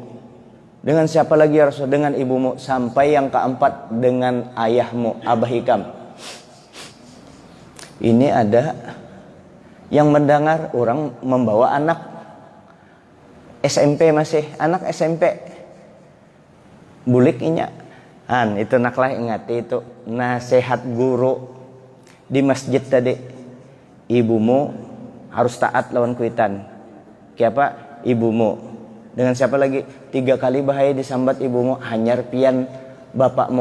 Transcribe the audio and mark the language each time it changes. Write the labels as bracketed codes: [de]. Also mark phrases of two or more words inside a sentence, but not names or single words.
[id] Dengan siapa lagi [ar] ya Rasul? [id] Dengan ibumu. Sampai yang keempat dengan ayahmu, Abah Hikam. Ini ada yang mendengar orang membawa anak SMP masih, anak SMP. [bjn] Bulik inya. Itu naklah ingat itu nasihat guru di masjid tadi. Ibumu harus taat lawan kuitan. [id] Siapa? Ibumu. Dengan siapa lagi? [bjn] 3 kali bahaya disambat ibumu, hanyar pian bapakmu.